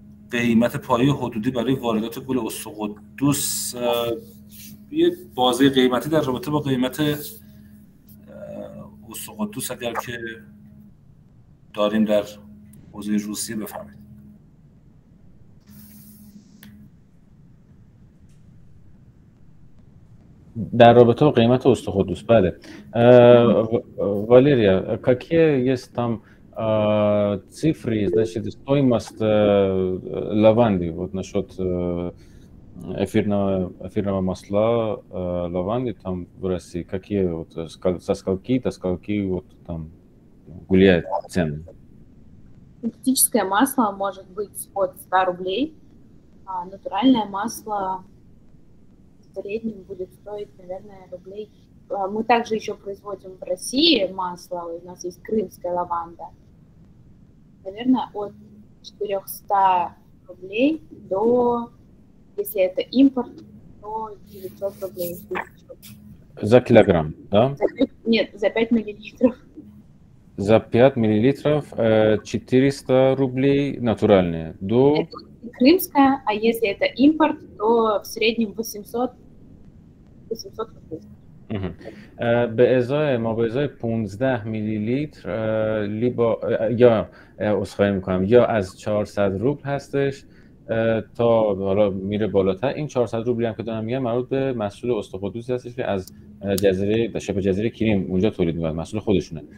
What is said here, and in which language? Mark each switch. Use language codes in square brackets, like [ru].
[fa] قیمت پایه حدودی برای واردات گل اسطقدوس، یه بازه قیمتی در رابطه با قیمت اسطقدوس اگر که داریم در حوزه روسیه بفهمید. در رابطه با قیمت اسطقدوس، бale. [ru] Валерия, какие есть там цифры, значит, стоимость лаванды, вот насчет эфирного масла лаванды там в России, какие вот со скольки до скольки вот там гуляет цены? Синтетическое масло может быть от 100 рублей, а натуральное масло в среднем будет стоить, наверное, рублей. Мы также еще производим в России масло, у нас есть крымская лаванда. Наверное, от 400 рублей до, если это импорт, то 900 рублей. За килограмм, да? Нет, за 5 миллилитров. За 5 миллилитров 400 рублей натуральные. До... Это крымская, а если это импорт, то в среднем 800 рублей. [fa] به ازای ما به ازای 15 میلی لیتر یا عذرخواهی میکنم یا از 400 روبل هستش تا حالا میره بالاتر. این 400 روبلی هم که دارم میگم مربوط به محصول اسطقدوسی هستش که از جزیره شبه جزیره کریم اونجا تولید میکنن، محصول خودشونه.